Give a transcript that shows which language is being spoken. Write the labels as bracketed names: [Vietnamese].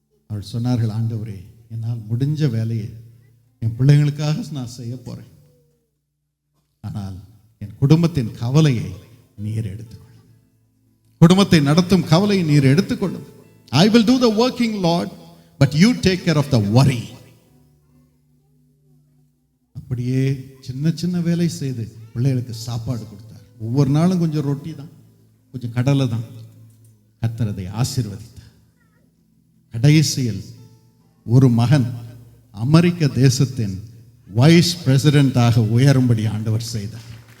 [Tamil] அவர்கள் சொன்னார்கள், ஆண்டவரே, என்னால் முடிஞ்ச வேலையை என் பிள்ளைங்களுக்காக நான் செய்ய போறேன். ஆனால் என் குடும்பத்தின் கவலையை நீர் எடுத்துக்கொள்ளும். குடும்பத்தை நடத்தும் கவலையை நீர் எடுத்துக்கொள்ளும். [English] I will do the working, Lord, but you take care of the worry. [Tamil] அப்படியே சின்ன சின்ன வேலை செய்து பிள்ளைகளுக்கு சாப்பாடு கொடுத்தார். ஒவ்வொரு நாளும் கொஞ்சம் ரொட்டி தான், கொஞ்சம் கடலை தான். கர்த்தர் அதை ஆசீர்வதித்தார். கடைசியில் ஒரு மகன் அமெரிக்க தேசத்தின் வைஸ் பிரசிடென்டாக உயரும்படி ஆண்டவர் செய்தார்.